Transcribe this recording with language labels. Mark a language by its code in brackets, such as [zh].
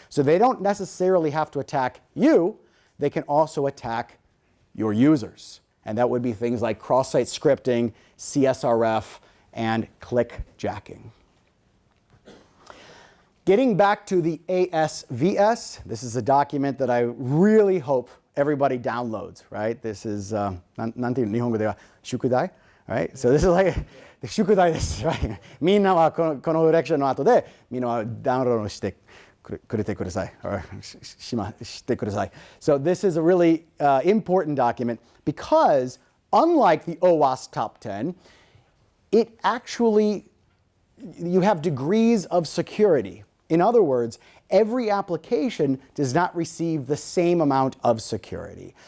[en] So they don't necessarily have to attack you. They can also attack your users. And that would be things like cross-site scripting, CSRF, and clickjacking. Getting back to the ASVS, this is a document that I really hope everybody downloads, right? This is, [ja] なんていう日本語では宿題, [en] right? So this is like [ja] 宿題です, [en] right? [ja] みんなはこのレクチャーの後でみんなはダウンロードしてくれてください, [en] or [ja] してください. [en] So this is a really important document because unlike the OWASP Top 10, it actually, you have degrees of security. In other words, every application does not receive the same amount of security.